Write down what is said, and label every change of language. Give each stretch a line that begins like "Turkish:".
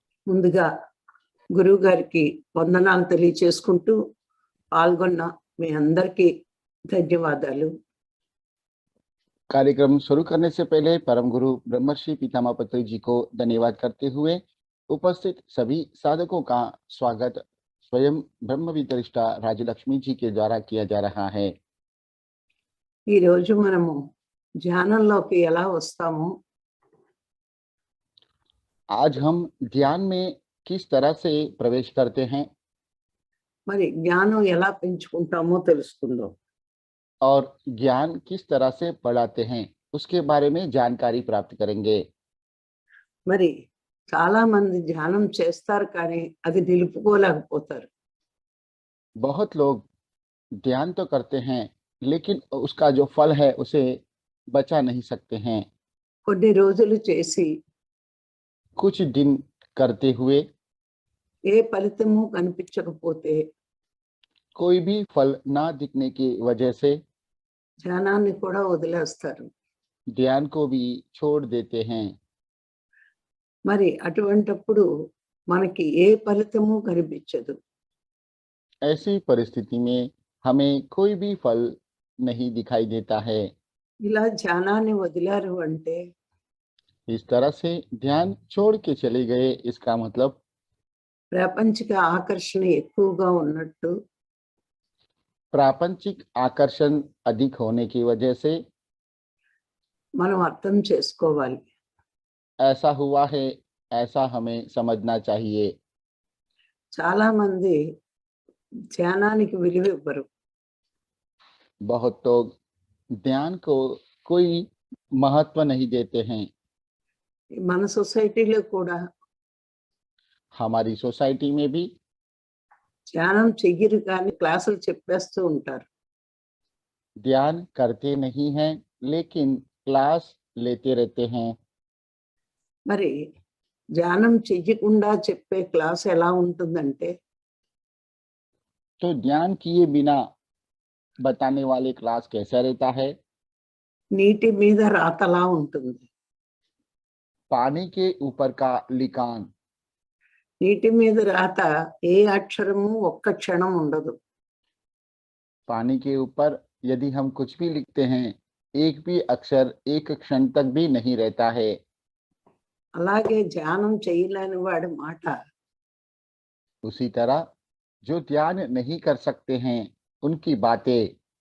Telugu: ముందుగా గురువు గారికి వందనాలు తెలియచేసుకుంటూ పాల్గొన్న మీ అందరికీ ధన్యవాదాలు.
Hindi: कार्यक्रम शुरू करने से पहले परम गुरु ब्रह्मर्षि पितामह पत्री जी को धन्यवाद करते हुए उपस्थित सभी साधकों का स्वागत स्वयं ब्रह्म वितरिष्ठा राजलक्ष्मी जी के द्वारा किया जा रहा है।
Telugu: ఈ రోజు మనము ధ్యానంలోకి ఎలా వస్తామో,
Hindi: आज हम ध्यान में किस तरह से प्रवेश करते हैं
Telugu: మరి జ్ఞానం ఎలా పెంచుకుంటామో తెలుసుకుందాం.
Hindi: और ज्ञान किस तरह से बढ़ाते हैं उसके बारे में जानकारी प्राप्त करेंगे।
Telugu: మరి చాలా మంది ధ్యానం చేస్తారు కానీ అది నిలుపుకోలేకపోతారు.
Hindi: बहुत लोग ध्यान तो करते हैं लेकिन उसका जो फल है उसे बचा नहीं सकते हैं।
Telugu: కొన్ని రోజులు చేసి
Hindi: कुछ दिन करते हुए
Telugu: ఏ ఫలితము కనిపించకపోతే
Hindi: कोई भी फल ना दिखने की वजह से
Telugu: ధ్యానాన్ని కూడా వదిలేస్తారు.
Hindi: ध्यान को भी छोड़ देते हैं।
Telugu: మరి అటువంటప్పుడు మనకి ఏ ఫలితము కనిపించదు.
Hindi: ऐसी परिस्थिति में हमें कोई भी फल नहीं दिखाई देता है।
Telugu: ఇలా ధ్యానాన్ని వదిలారు అంటే
Hindi: इस तरह से ध्यान छोड़ के चले गए इसका मतलब
Telugu: ప్రాపంచిక ఆకర్షణ ఎక్కువగా ఉన్నట్టు,
Hindi: प्रापंचिक आकर्षण अधिक होने की वजह से
Telugu: మనం అర్థం చేసుకోవాలి.
Hindi: ऐसा हुआ है, ऐसा हमें समझना चाहिए।
Telugu: చాలా మంది ధ్యానానికి విలువ ఇవ్వరు.
Hindi: बहुत लोग ध्यान को कोई महत्व नहीं देते हैं।
Telugu: మన సొసైటీలో కూడా
Hindi: हमारी सोसाइटी में भी
Telugu: ధ్యానం చెయ్యరు కానీ క్లాసులు చెప్పేస్తూ ఉంటారు.
Hindi: ध्यान करते नहीं हैं लेकिन क्लास लेते रहते हैं।
Telugu: మరి ధ్యానం చెయ్యకుండా చెప్పే క్లాస్ ఎలా ఉంటుందంటే,
Hindi: तो ध्यान किए बिना बताने वाले क्लास कैसा रहता है?
Telugu: నీటి మీద రాతలా ఉంటుంది.
Hindi: पानी के ऊपर का लिकान।
Telugu: నీటి మీద రాత ఏ అక్షరము ఒక్క క్షణం ఉండదు.
Hindi: पानी के ऊपर यदि हम कुछ भी लिखते हैं एक भी अक्षर एक क्षण तक भी नहीं रहता है।
Telugu: అలాగే ధ్యానం చేయలేని వాడి మాట
Hindi: उसी तरह जो ध्यान नहीं कर सकते हैं उनकी बातें